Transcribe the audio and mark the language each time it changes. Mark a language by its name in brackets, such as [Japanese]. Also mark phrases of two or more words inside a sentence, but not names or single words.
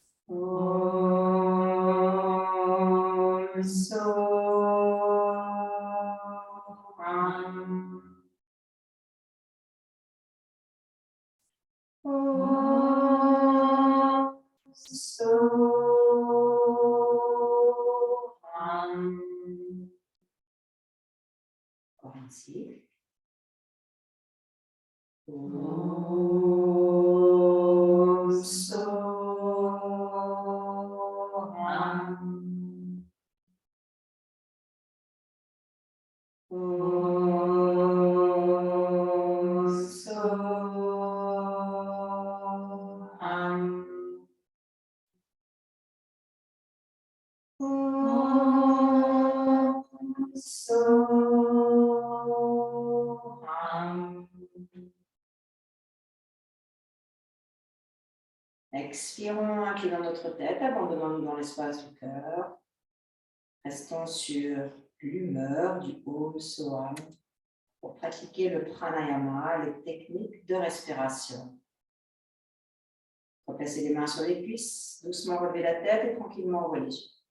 [Sanskrit] ॐ सोऽहम्. ॐ सोऽहम्. [French] Encore ainsi. [Sanskrit] ॐ सोऽहम्. ॐ सोऽहम्. ॐ सोऽहम्. [French] Expirons inclinant notre tête, abandonnons-nous dans l'espace du cœur. Restons sur l'humeur du [Sanskrit] ॐ सोऽहम् [French] pour pratiquer le pranayama, les techniques de respiration. Replacez les mains sur les cuisses, doucement relevez la tête et tranquillement ouvrez les yeux.